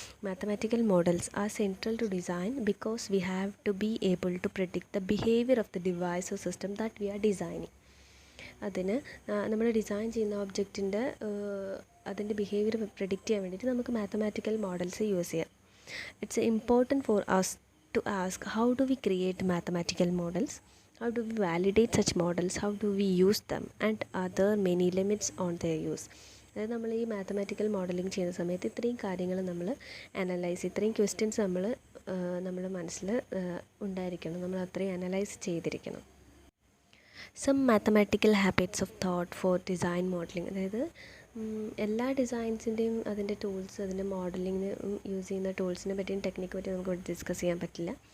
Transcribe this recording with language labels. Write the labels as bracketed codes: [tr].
[en] Mathematical models are central to design because we have to be able to predict the behaviour of the device or system that we are designing. [ml] അതിന് നമ്മൾ design ചെയ്യുന്ന ഒബ്ജക്റ്റിൻ്റെ അതിൻ്റെ behaviour predict ചെയ്യാൻ വേണ്ടിയിട്ട് നമുക്ക് mathematical models use ചെയ്യാം. [en] It's important for us to ask how do we create mathematical models, how do we validate such models, how do we use them, and are there many limits on their use. [ml] അതായത് നമ്മൾ ഈ mathematical modelling ചെയ്യുന്ന സമയത്ത് ഇത്രയും കാര്യങ്ങൾ നമ്മൾ analyse, ഇത്രയും questions നമ്മുടെ മനസ്സിൽ ഉണ്ടായിരിക്കണം, നമ്മൾ അത്രയും അനലൈസ് ചെയ്തിരിക്കണം. [en] Some mathematical habits of thought for design modelling. [ml] അതായത് എല്ലാ ഡിസൈൻസിൻ്റെയും അതിൻ്റെ ടൂൾസ്, അതിൻ്റെ മോഡലിങ്ങിന് യൂസ് ചെയ്യുന്ന ടൂൾസിനെ പറ്റിയും ടെക്നിക്ക് പറ്റി നമുക്ക് ഡിസ്കസ് ചെയ്യാൻ പറ്റില്ല.